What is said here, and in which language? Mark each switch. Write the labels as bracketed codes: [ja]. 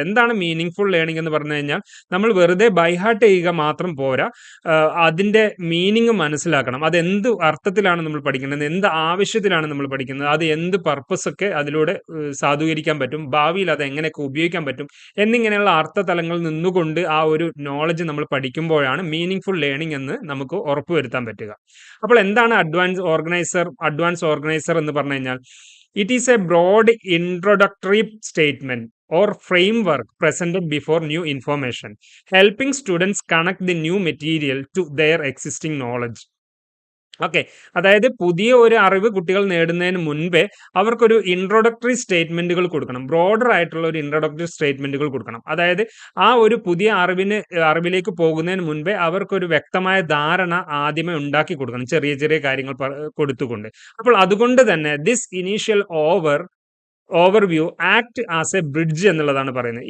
[ml] എന്താണ് meaning full learning എന്ന് പറഞ്ഞു കഴിഞ്ഞാൽ, നമ്മൾ വെറുതെ ബൈഹാർട്ട് ചെയ്യുക മാത്രം പോരാ, അതിൻ്റെ മീനിങ് മനസ്സിലാക്കണം. അത് എന്ത് അർത്ഥത്തിലാണ് നമ്മൾ പഠിക്കുന്നത്, എന്ത് ആവശ്യത്തിലാണ് നമ്മൾ പഠിക്കുന്നത്, അത് എന്ത് പർപ്പസ് ഒക്കെ അതിലൂടെ സാധൂകരിക്കാൻ പറ്റും, ഭാവിയിൽ അത് എങ്ങനെയൊക്കെ ഉപയോഗിക്കാൻ പറ്റും എന്നിങ്ങനെയുള്ള അർത്ഥതലങ്ങളിൽ നിന്നുകൊണ്ട് ആ ഒരു നോളജ് നമ്മൾ പഠിക്കുമ്പോഴാണ് മീനിങ് ഫുൾ ലേണിംഗ് എന്ന് നമുക്ക് ഉറപ്പുവരുത്താൻ പറ്റുക. അപ്പോൾ എന്താണ് [en] advance organiser [ml] എന്ന് പറഞ്ഞു കഴിഞ്ഞാൽ, [en] It is a broad introductory statement or framework presented before new information, helping students connect the new material to their existing knowledge. Okay. [ml] അതായത് പുതിയ ഒരു അറിവ് കുട്ടികൾ നേടുന്നതിന് മുൻപേ അവർക്കൊരു ഇൻട്രോഡക്ടറി സ്റ്റേറ്റ്മെന്റുകൾ കൊടുക്കണം. ബ്രോഡർ ആയിട്ടുള്ള ഒരു ഇൻട്രോഡക്ടറി സ്റ്റേറ്റ്മെന്റുകൾ കൊടുക്കണം. അതായത് ആ ഒരു പുതിയ അറിവിലേക്ക് പോകുന്നതിന് മുൻപേ അവർക്കൊരു വ്യക്തമായ ധാരണ ആദ്യമേ ഉണ്ടാക്കി കൊടുക്കണം. ചെറിയ ചെറിയ കാര്യങ്ങൾ കൊടുത്തുകൊണ്ട്. അപ്പോൾ അതുകൊണ്ട് തന്നെ [en] this initial overview act as a bridge [ml] എന്നുള്ളതാണ് പറയുന്നത്.